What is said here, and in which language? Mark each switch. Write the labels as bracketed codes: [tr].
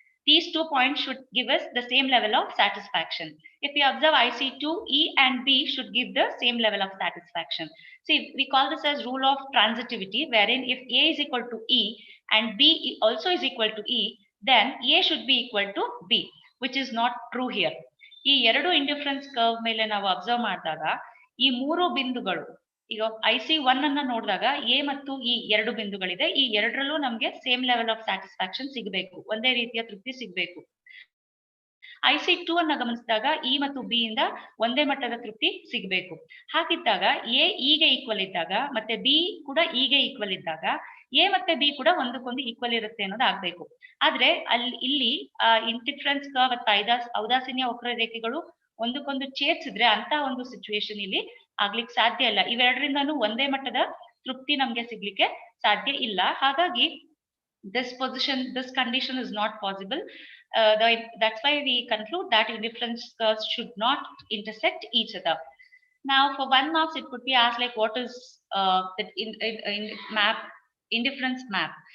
[en] These 2 points should give us the same level of satisfaction. If we observe IC2, E and B should give the same level of satisfaction. See, we call this as rule of transitivity, wherein if A is equal to E and B also is equal to E, then A should be equal to B, which is not true here. [kn] ಈ ಎರಡು indifference curve ಮೇಲೆ ನಾವು observe ಮಾಡಿದಾಗ ಈ ಮೂರು ಬಿಂದುಗಳು, ಈಗ IC1 ಅನ್ನ ನೋಡಿದಾಗ ಎ ಮತ್ತು ಈ ಎರಡು ಬಿಂದುಗಳಿದೆ, ಈ ಎರಡರಲ್ಲೂ ನಮ್ಗೆ [en] same level of satisfaction [kn] ಸಿಗಬೇಕು, ಒಂದೇ ರೀತಿಯ ತೃಪ್ತಿ ಸಿಗಬೇಕು. IC2 ಅನ್ನ ಗಮನಿಸಿದಾಗ ಇ ಮತ್ತು ಬಿ ಇಂದ ಒಂದೇ ಮಟ್ಟದ ತೃಪ್ತಿ ಸಿಗಬೇಕು. ಹಾಗಿದ್ದಾಗ ಎ ಇಗೆ ಈಕ್ವಲ್ ಇದ್ದಾಗ ಮತ್ತೆ ಬಿ ಕೂಡ ಇಗೆ ಈಕ್ವಲ್ ಇದ್ದಾಗ ಎ ಮತ್ತೆ ಬಿ ಕೂಡ ಒಂದಕ್ಕೊಂದು ಈಕ್ವಲ್ ಇರುತ್ತೆ ಅನ್ನೋದು ಆಗ್ಬೇಕು. ಆದ್ರೆ ಇಲ್ಲಿ ಇಂಡಿಫರೆನ್ಸ್ ಕರ್ವ್ ಅಥವಾ ಔದಾಸೀನ್ಯ ವಕ್ರರೇಖೆಗಳು ಒಂದಕ್ಕೊಂದು ಛೇದಿಸಿದ್ರೆ ಅಂತ ಒಂದು ಸಿಚುವೇಶನ್ ಇಲ್ಲಿ ಆಗ್ಲಿಕ್ಕೆ ಸಾಧ್ಯ ಇಲ್ಲ. ಇವೆರಡರಿಂದನೂ ಒಂದೇ ಮಟ್ಟದ ತೃಪ್ತಿ ನಮ್ಗೆ ಸಿಗ್ಲಿಕ್ಕೆ ಸಾಧ್ಯ ಇಲ್ಲ. ಹಾಗಾಗಿ [en] this condition is not possible. That's why we conclude that indifference curves should not intersect each other. Now for 1 marks it could be asked like what is in map, indifference map.